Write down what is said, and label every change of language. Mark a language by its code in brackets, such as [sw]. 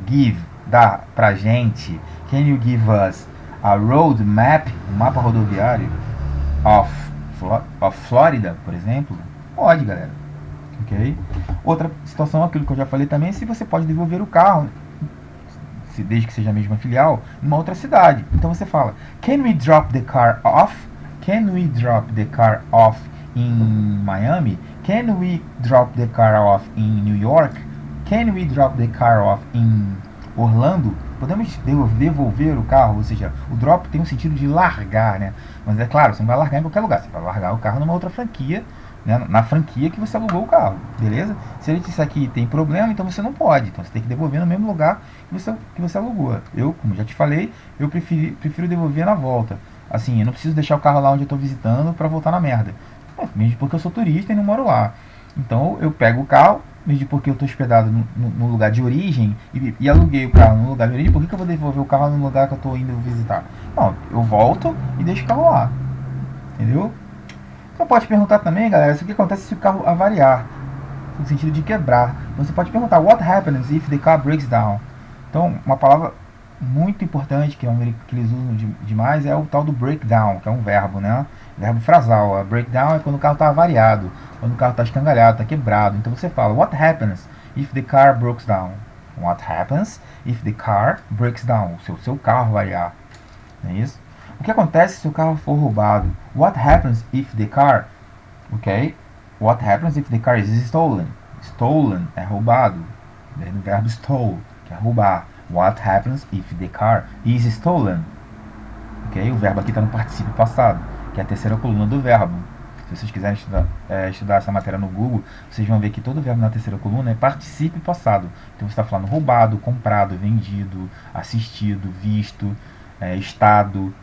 [pt] Give, dá pra gente. [en] Can you give us a road map, [pt] um mapa rodoviário of Florida, por exemplo? Pode, galera. Ok? Outra situação, aquilo que eu já falei também, é se você pode devolver o carro desde que seja a mesma filial, numa outra cidade. Então você fala, [en] can we drop the car off? Can we drop the car off in Miami? Can we drop the car off in New York? Can we drop the car off in Orlando? [pt] Podemos devolver o carro, ou seja, o drop tem um sentido de largar, né? Mas é claro, você não vai largar em qualquer lugar, você vai largar o carro numa outra franquia, né? Na franquia que você alugou o carro, beleza? Se ele disser que tem problema, então você não pode, então você tem que devolver no mesmo lugar que você alugou. Eu, como já te falei, eu prefiro devolver na volta. Assim, eu não preciso deixar o carro lá onde eu estou visitando para voltar na merda. Mesmo porque eu sou turista e não moro lá. Então eu pego o carro, mesmo porque eu estou hospedado no lugar de origem e aluguei o carro no lugar de origem, por que eu vou devolver o carro no lugar que eu estou indo visitar? Não, eu volto e deixo o carro lá. Entendeu? Você pode perguntar também, galera, o que acontece se o carro avariar, no sentido de quebrar. Você pode perguntar, [en] what happens if the car breaks down? [pt] Então, uma palavra muito importante que eles usam demais é o tal do breakdown, que é um verbo, né? Verbo frasal. A breakdown é quando o carro está avariado, quando o carro está escangalhado, está quebrado. Então você fala, [en] what happens if the car breaks down? What happens if the car breaks down? [pt] Se o seu carro variar. Não é isso? O que acontece se o carro for roubado? [en] What happens if the car... Ok? What happens if the car is stolen? [pt] Stolen é roubado. Vem do verbo stole, que é roubar. [en] What happens if the car is stolen? Ok? [pt] O verbo aqui está no particípio passado, que é a terceira coluna do verbo. Se vocês quiserem estudar essa matéria no Google, vocês vão ver que todo verbo na terceira coluna é particípio passado. Então você está falando roubado, comprado, vendido, assistido, visto, estado.